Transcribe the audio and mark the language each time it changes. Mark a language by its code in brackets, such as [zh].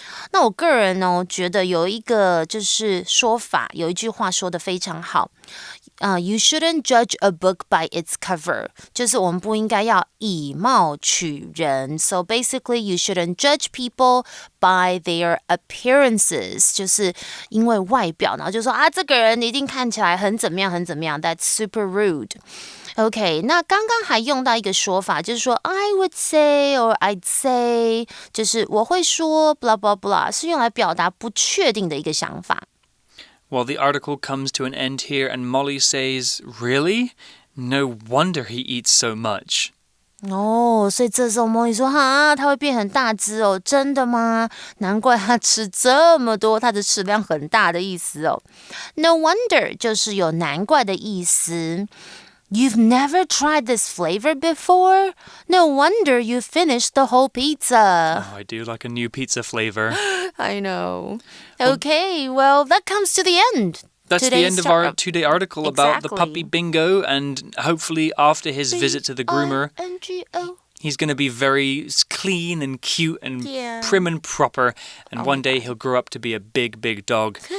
[zh] 那我个人呢，觉得有一个就是说法，有一句话说得非常好。 [en] You shouldn't judge a book by its cover. [zh] 就是我们不应该要以貌取人。 [en] So basically, you shouldn't judge people by their appearances. [zh] 就是因为外表，然后就说这个人一定看起来很怎么样，很怎么样。 [en] That's super rude. [zh] OK, 那刚刚还用到一个说法，就是说 [en] I would say or I'd say. [zh] 就是我会说 blah blah blah， 是用来表达不确定的一个想法。 [en] Well, the article comes to an end here, and Molly says, Really? No wonder he eats so much. [zh] 所以这时候Molly说他会变很大只哦，真的吗？难怪他吃这么多，他的食量很大的意思哦。 [en] No wonder [zh] 就是有难怪的意思。 [en] You've never tried this flavor before? No wonder you finished the whole pizza. Oh, I do like a new pizza flavor. I know. Okay, well, that comes to the end. That's the end of our two-day article about the puppy Bingo, and hopefully after his visit to the groomer, he's going to be very clean and cute and prim and proper, and one day he'll grow up to be a big, big dog.